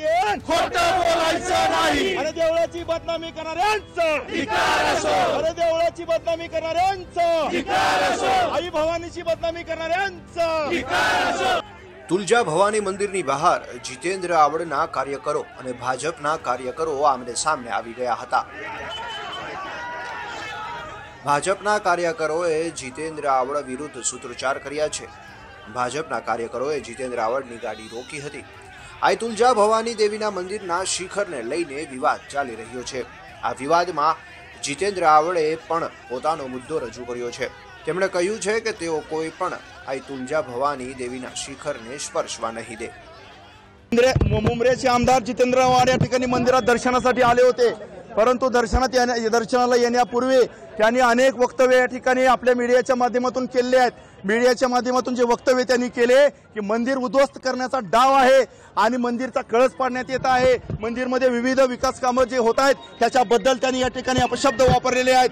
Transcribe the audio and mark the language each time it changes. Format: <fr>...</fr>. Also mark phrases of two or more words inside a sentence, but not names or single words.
<mr>आपण खोटं बोलायचं नाही। अरे देवळाची बदनामी करणाऱ्यांचं धिक्कार असो, अरे देवळाची बदनामी करणाऱ्यांचं धिक्कार असो, आई भवानीची बदनामी करणाऱ्यांचं धिक्कार असो।</mr> <gu>તુલજા ભવાની મંદિરની બહાર જીતેન્દ્ર આવડના કાર્યકરો અને ભાજપના કાર્યકરો આમને સામને આવી ગયા હતા। ભાજપના કાર્યકરોએ જીતેન્દ્ર આવડ વિરુદ્ધ સૂત્રોચ્ચાર કર્યા છે। ભાજપના કાર્યકરોએ જીતેન્દ્ર આવડની ગાડી રોકી હતી। આ તુલજા ભવાની દેવીના મંદિરના શિખરને લઈને વિવાદ ચાલી રહ્યો છે। આ વિવાદમાં જીતેન્દ્ર આવડે પણ પોતાનો મુદ્દો રજૂ કર્યો છે। તેમણે કહ્યું છે કે તેઓ કોઈ પણ આ તુલજા ભવાની દેવીના શિખરને સ્પર્શવા નહીં દે।</gu> <mr>मुंब्रेचे आमदार जितेंद्र आव्हाड या ठिकाणी मंदिरात दर्शनासाठी आले होते, परंतु दर्शनाला येण्यापूर्वी त्यांनी अनेक वक्तव्य या ठिकाणी आपल्या मीडियाच्या माध्यमातून केले आहेत। मीडियाच्या माध्यमातून जे वक्तव्य त्यांनी केले की मंदिर उद्ध्वस्त करण्याचा डाव आहे आणि मंदिरचा कळस पाडण्यात येत आहे, मंदिरमध्ये विविध विकास कामं जे होत आहेत त्याच्याबद्दल त्यांनी या ठिकाणी अपशब्द वापरलेले आहेत।</mr>